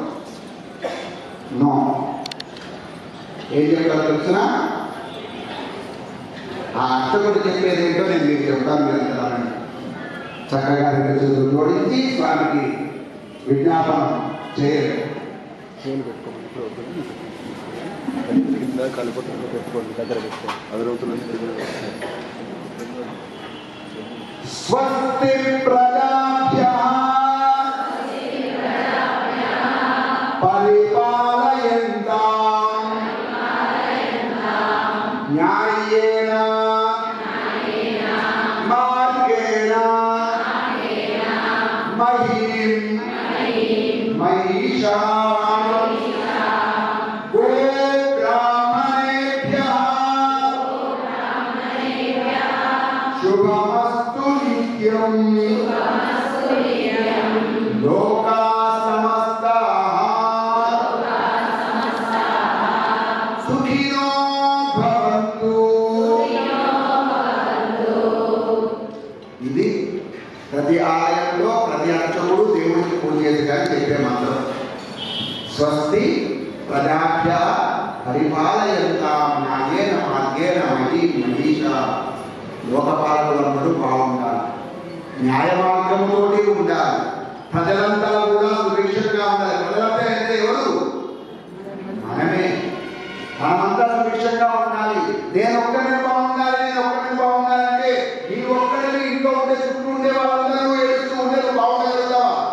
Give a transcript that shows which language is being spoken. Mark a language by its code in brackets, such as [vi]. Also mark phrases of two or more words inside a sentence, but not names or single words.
[te] నో. ఏం చెప్తారో తెలిసిన ఆ అర్చకుడు చెప్పేది ఏంటో నేను మీకు చెప్తాను. మీరు చక్కగా రెండు చేతులు జోడించి స్వామికి విజ్ఞాపనం చేయలేదు. [sa] స్వస్తి ప్రజాభ్యః పరిపాలయంతాం న్యాయేన మార్గేణ మహీం మహిషాం గోబ్రాహ్మణేభ్యః శుభమస్తు నిత్యం. లోకా సమస్తాః సుఖినో భవంతు. [te] ఇది ప్రతి ఆలయంలో ప్రతి అర్చకుడు దేవుడికి పూజ చేసేదాన్ని చెప్పే మంత్రం. [sa] స్వస్తి ప్రజాభ్యః పరిపాలయంతాం న్యాయేన మార్గేణ మహీం మహిషా. [te] లోకపాలకులందరూ బాగుండాలి, న్యాయ మార్గంతోటి ఉండాలి, ప్రజలంతా కూడా సుభిక్షంగా ఉండాలి. ప్రజలంతా అంటే ఎవరు? మనమే. మనమంతా సుభిక్షంగా ఉండాలి. నేను ఒక్కరిని బాగుండాలి, నేను ఒక్కరిని బాగుండాలంటే ఈ ఒక్కరిని ఇంట్లో ఉండే చుట్టూ ఉండే వాళ్ళందరూ ఏడుస్తూ ఉండేది బాగుండగలుగుతావా?